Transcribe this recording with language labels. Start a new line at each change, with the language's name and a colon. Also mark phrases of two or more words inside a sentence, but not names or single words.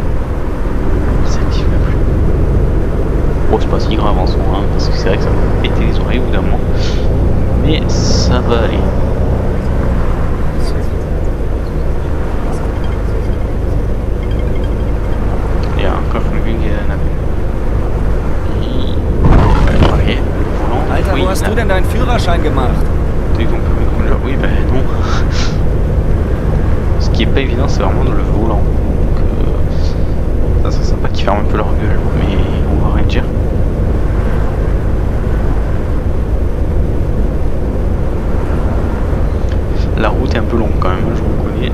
French: Ils s'activent même plus. Bon c'est pas si grave en soi, hein, parce que c'est vrai que ça va péter les oreilles au bout d'un moment. Mais ça va aller. Il y a encore quelqu'un qui est là.
German: Alter, wo hast du denn deinen Führerschein gemacht?
French: Oui, ben non. Ce qui est pas évident, c'est vraiment le volant. Donc, ça serait sympa qu'ils ferment un peu leur gueule, mais on va rien dire. La route est un peu longue quand même, je vous reconnais.